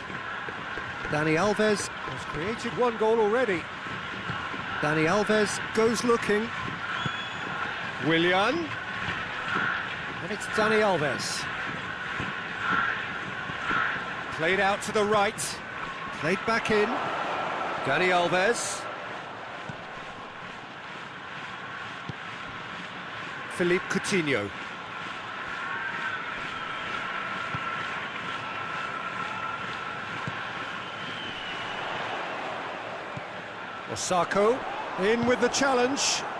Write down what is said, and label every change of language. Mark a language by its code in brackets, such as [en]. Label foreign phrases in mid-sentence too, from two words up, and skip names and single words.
[en] Dani Alves has created one goal already. Dani Alves goes looking. Willian. And it's Dani Alves. Played out to the right. Played back in. Dani Alves. Philippe Coutinho. Osako in with the challenge.